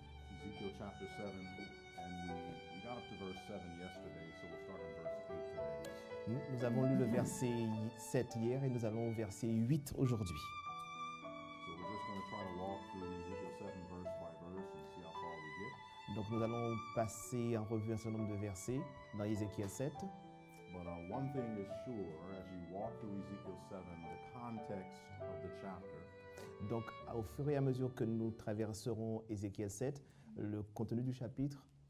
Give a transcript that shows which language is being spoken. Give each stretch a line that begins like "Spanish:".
English: Ezekiel chapter 7, and we got up to verse 7 yesterday, so we'll start on verse 8 today.
French: Nous avons lu le verset 7 hier et nous allons au verset 8 aujourd'hui.
English: So we're just going to try to walk through Ezekiel 7 verse by verse and see how far we get.
French: Donc nous allons passer en revue un certain nombre de versets dans Ézéchiel 7.
English: But one thing is sure, as you walk through Ezekiel 7, the context of the chapter
French: Donc au fur et à mesure que nous traverserons Ézéchiel 7, le contenu du chapitre,